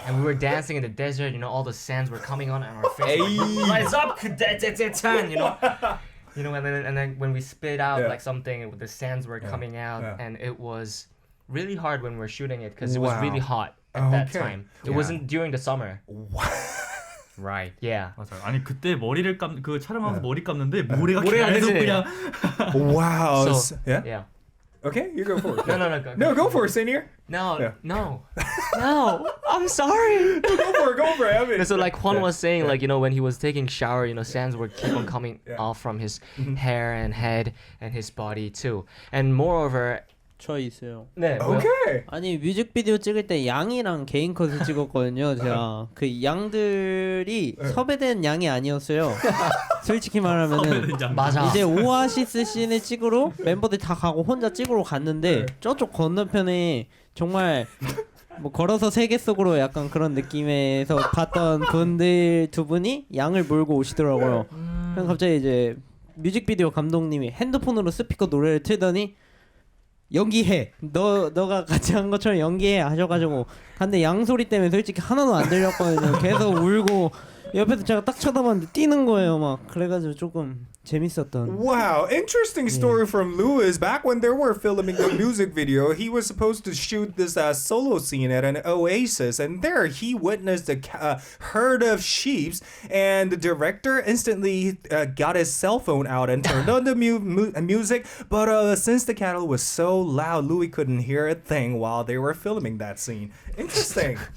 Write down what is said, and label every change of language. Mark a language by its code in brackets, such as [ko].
[en] And we were dancing in the desert. You know, all the sands were coming on our face. Rise up, you know. You know, and then when we spit out like something, the sands were coming out, and it was really hard when we were shooting it because it was really hot at that time. It wasn't during the summer. Right. Yeah. [ko] 맞아요. 아니 그때 머리를 그 촬영하면서 머리 감는데 모래가 계속 그치? 그냥. [en] Wow. So, yeah. Yeah. Okay, you go for it. No, go. No, go for it, senior. No, Yeah. no, I'm sorry. Go for it. I mean, So like Juan was saying, like, you know, when he was taking shower, you know, sands would keep on coming off from his hair and head and his body too. And moreover, [ko] 저 있어요. 네, [en] Okay. [ko] 아니 뮤직비디오 찍을 때 양이랑 개인 컷을 찍었거든요. 제가 그 양들이 섭외된 양이 아니었어요. 솔직히 말하면은 맞아. 이제 오아시스 씬을 찍으러 멤버들 다 가고 혼자 찍으러 갔는데 저쪽 건너편에 정말 뭐 걸어서 세계 속으로 약간 그런 느낌에서 봤던 분들 두 분이 양을 몰고 오시더라고요. 그럼 갑자기 이제 뮤직비디오 감독님이 핸드폰으로 스피커 노래를 틀더니 연기해. 너가 같이 한 것처럼 연기해 하셔가지고 근데 양 소리 때문에 솔직히 하나도 안 들렸거든요. 계속 울고 옆에서 제가 딱 쳐다봤는데 뛰는 거예요. 막 그래가지고 조금 재밌었던. [en] Wow, interesting story from Louis. Back when they were filming the music video, he was supposed to shoot this solo scene at an oasis, and there he witnessed a herd of sheep, and the director instantly got his cell phone out and turned on the music, but since the cattle was so loud, Louis couldn't hear a thing while they were filming that scene. Interesting.